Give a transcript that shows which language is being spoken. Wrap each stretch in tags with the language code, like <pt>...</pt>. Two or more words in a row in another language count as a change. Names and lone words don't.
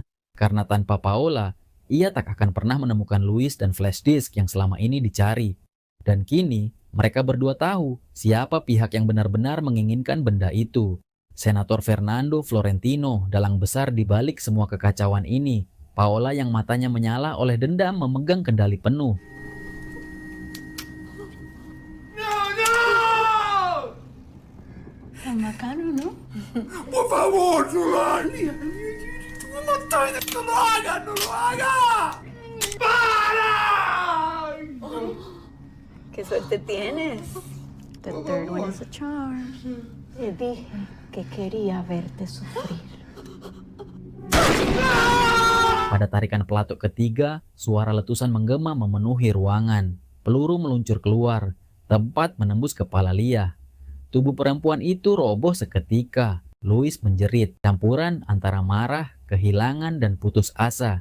<id>Karena tanpa Paola, ia tak akan pernah menemukan Louis dan flash disk yang selama ini dicari. Dan kini, mereka berdua tahu siapa pihak yang benar-benar menginginkan benda itu. Senator Fernando Florentino, dalang besar di balik semua kekacauan ini. Paola yang matanya menyala oleh dendam memegang kendali penuh.</id> <es>Bacano, ¿no? Por favor, no lo hagas. No lo estoy, no lo hagas, no lo hagas. ¿Qué suerte tienes?</es> <en>The third one is a charm.</en> <es>Te dije que quería verte sufrir.</es> <id>Pada tarikan pelatuk ketiga, suara letusan menggema memenuhi ruangan. Peluru meluncur keluar, tepat menembus kepala Leah. Tubuh perempuan itu roboh seketika. Louis menjerit, campuran antara marah, kehilangan, dan putus asa.</id>